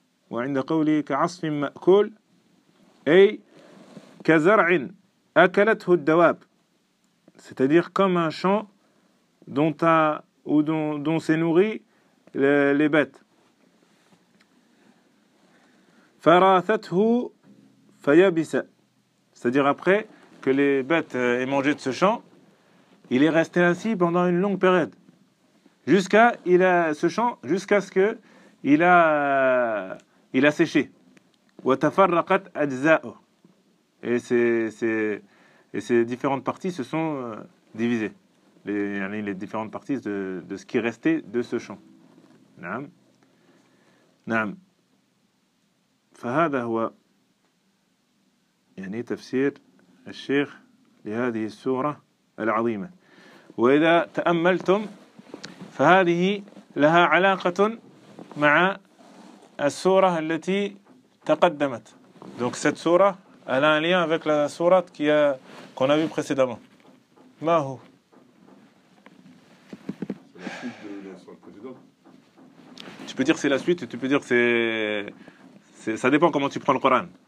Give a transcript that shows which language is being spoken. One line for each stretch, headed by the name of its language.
Arabic: وعند قولي كعصف مأكول أي كزرع أكلته الدواب.
French: C'est-à-dire comme un champ dont a ou dont s'est nourri les bêtes.
Arabic: فراثته فيابسة.
French: C'est-à-dire après que les bêtes aient mangé de ce champ, il est resté ainsi pendant une longue période. Jusqu'à il a ce champ, jusqu'à ce que il a séché.
Arabic: وتفرقت أجزاؤه.
French: Et ces différentes parties se sont divisées. Les différentes parties de ce qui restait de ce champ.
Arabic: نعم. نعم. فهذا هو يعني تفسير الشيخ لهذه السورة العظيمة. وإذا تأملتم فهذه لها علاقة مع السورة التي تقدمت.
French: Donc cette سورة elle a un lien avec la sourate qu'on a vu précédemment. Mahou. C'est la suite de la sourate précédente. Tu peux dire que c'est la suite, tu peux dire que c'est. Ça dépend comment tu prends le Coran.